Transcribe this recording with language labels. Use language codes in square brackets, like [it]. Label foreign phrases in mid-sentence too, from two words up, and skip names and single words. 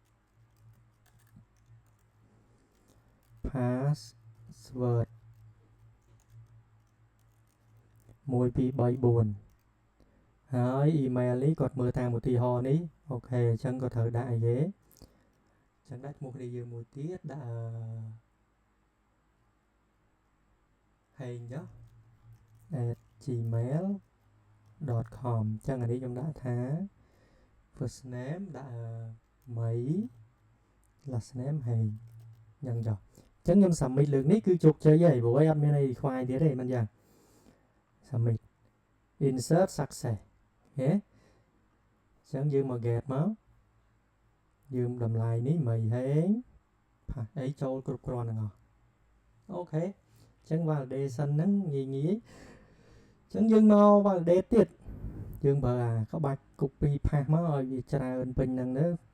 [km] password 1 2 3 4ហើយ email នេះគាត់មើលតាមឧទាហរណ៍នេះអូខេអញ្ចឹងគាត់ត្រូវដាក់អីគេអញ្ចឹងដាក់ឈ្មោះគ្នាយើងមួយទៀតដាក់ ហេងចុះ @gmail.com អញ្ចឹងអានេះខ្ញុំដាក់ថា [en] first name [km] ដាក់មី [en] last name [km] ហេងអញ្ចឹងចុះអញ្ចឹងខ្ញុំ submit លើកនេះគឺជោគជ័យហើយព្រោះអត់មានអី require ទៀតទេមិនយ៉ាង [en] submit insert success [km] ហេអញ្ចឹងយើងមក get មកយើងតម្លៃនេះមីហេងផាសអីចូលគ្រប់គ្រាន់ទាំងអស់អូខេអញ្ចឹង validation ហ្នឹងងាយអញ្ចឹងយើងមក validate ទៀតយើងបើក្បាច់ [en] copy paste [km] មកឲ្យវាច្រើនពេញហ្នឹងទៅ